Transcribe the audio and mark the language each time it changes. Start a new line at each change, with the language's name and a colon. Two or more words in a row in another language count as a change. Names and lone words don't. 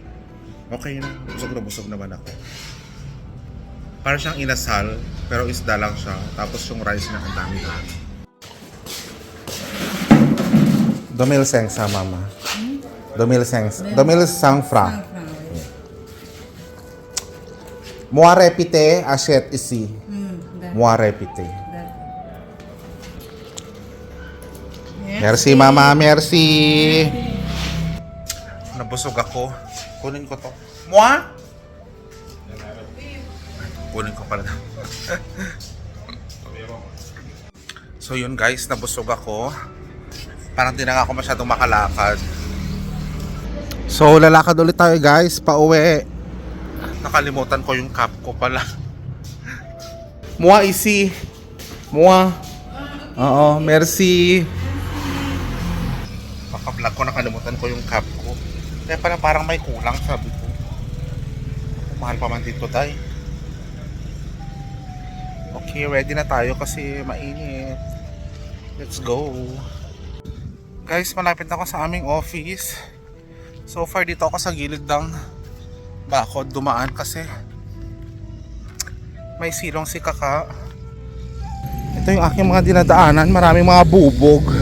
Filipino: Okay na. Busog naman ako. Parang siyang inasal, pero isda lang siya. Tapos yung rice na ang dami-dami. 2,000 sa mama. 2,000 sangfra.
French: Moi répéter, achète ici. Moi répéter. Merci mama, merci.
Filipino: Nabusog ako. Kunin ko to. Moi? Kunin ko pala. So yun guys, nabusog ako. Parang di na ako masyadong makalakad. So lalakad ulit tayo guys, pauwi. Nakalimutan ko yung cap ko pala.
French: Moi ici. Moi.
Filipino: Oo, merci. Paka-vlog ko, nakalimutan ko yung cap ko. Kaya pala parang may kulang, sabi ko. Mahal pa man dito, tay. Okay, ready na tayo kasi mainit.
English: Let's go.
Filipino: Guys, malapit na ako sa aming office.
English: So far
Filipino: dito ako sa gilid ng bakod dumaan kasi may silong si Kaka. Ito yung aking mga dinadaanan, maraming mga bubog.